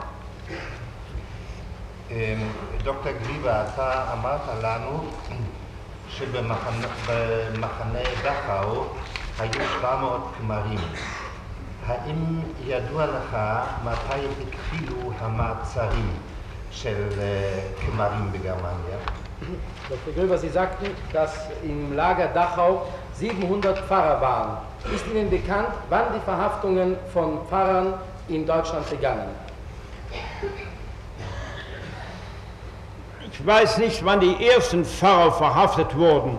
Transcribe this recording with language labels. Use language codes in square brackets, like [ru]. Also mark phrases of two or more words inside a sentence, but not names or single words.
[he] דוקטור גליבה, אתה אמרת לנו שבמחנה דכאו היו 700 כמרים. האם ידוע לך מתי התחילו המעצרים של כמרים בגרמניה? [de] Dr. Gröber, Sie sagten, dass im Lager Dachau 700 Pfarrer waren. Ist Ihnen bekannt, wann die Verhaftungen von Pfarrern in Deutschland begannen? Ich weiß nicht, wann die ersten Pfarrer verhaftet wurden.